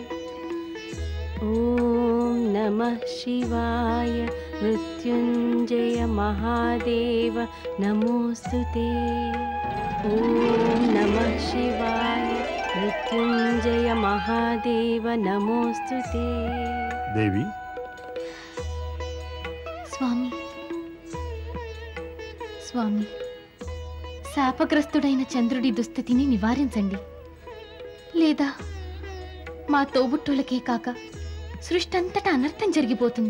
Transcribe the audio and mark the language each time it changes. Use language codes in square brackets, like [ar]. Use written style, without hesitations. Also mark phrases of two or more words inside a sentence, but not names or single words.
[sa] ॐ नमः शिवाय मृत्युञ्जय महादेव नमोस्तुते। ॐ नमः शिवाय मृत्युञ्जय महादेव नमोस्तुते। देवी [te] స్వామి స్వామి, శాపగ్రస్తుడైన చంద్రుడి దుస్థితిని నివారించండి. లేదా మా తోబుట్టులకే కాక సృష్టి అంతటా అనర్థం జరిగిపోతుంది.